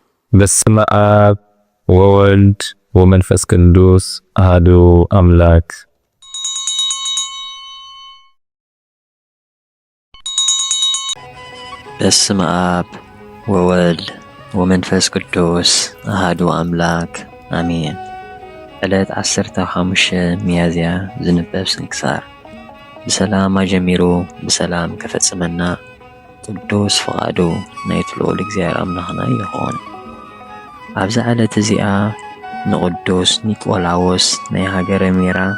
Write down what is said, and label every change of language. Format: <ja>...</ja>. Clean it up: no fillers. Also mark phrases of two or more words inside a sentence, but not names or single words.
<gez>በስመ አብ ወወልድ ወመንፈስ ቅዱስ አሐዱ አምላክ። በስመ አብ ወወልድ ወመንፈስ ቅዱስ አሐዱ አምላክ አሜን።</gez> <ti>ዕለት 15 ሚያዝያ ዝንበብ ስንክሳር። ብሰላም አጀሚሩ ብሰላም ከፈጽመና ቅዱስ ፍቓዱ ናይቲ ልዑል እግዚአብሔር አምላኽና ይኹን። ኣብዚ ዕለት እዚኣ ንቅዱስ ኒቆላዎስ ናይ ሃገረ ሜራ</ti>